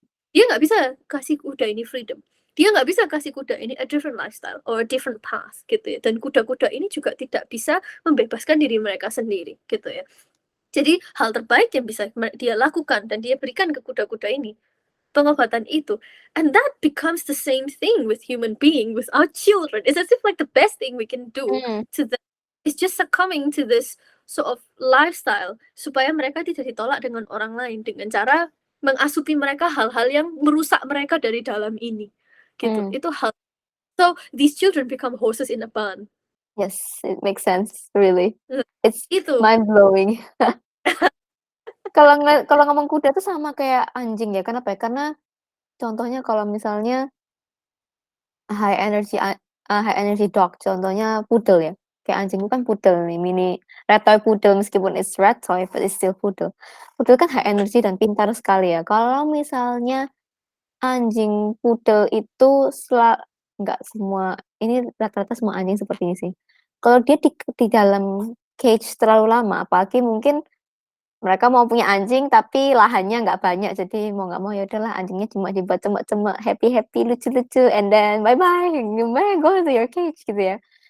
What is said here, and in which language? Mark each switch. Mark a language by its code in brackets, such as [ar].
[id] Dia nggak bisa kasih kuda ini freedom. Dia nggak bisa kasih kuda ini [en] a different lifestyle or a different path [id] gitu ya. Dan kuda-kuda ini juga tidak bisa membebaskan diri mereka sendiri gitu ya. Jadi hal terbaik yang bisa dia lakukan dan dia berikan ke kuda-kuda ini pengobatan itu. [en] And that becomes the same thing with human being, with our children. It's as if like the best thing we can do to them is just succumbing to this sort of lifestyle [id] supaya mereka tidak ditolak dengan orang lain dengan cara mengasupi mereka hal-hal yang merusak mereka dari dalam ini gitu. Itu hal. [en] So these children become horses in a barn. Yes, it makes sense, really. It's [id] Itu. [en] mind blowing. [id] Kalau ngomong kuda tuh sama kayak anjing ya. Kenapa ya? Karena contohnya kalau misalnya high energy [en] high energy dog, [id] contohnya [en] poodle ya. [id] Kayak anjingku kan poodle nih, mini red toy poodle meskipun [en] it's red toy but it's still poodle. [id] Poodle kan high energy dan pintar sekali ya. Kalau misalnya anjing poodle itu nggak semua, ini rata-rata semua anjing seperti ini sih. Kalau dia di dalam cage terlalu lama, apalagi mungkin mereka mau punya anjing tapi lahannya nggak banyak, jadi mau nggak mau ya udahlah anjingnya cuma dibuat cemek-cemek, happy-happy, lucu-lucu, [en] and then bye-bye, go to your cage [id] gitu ya.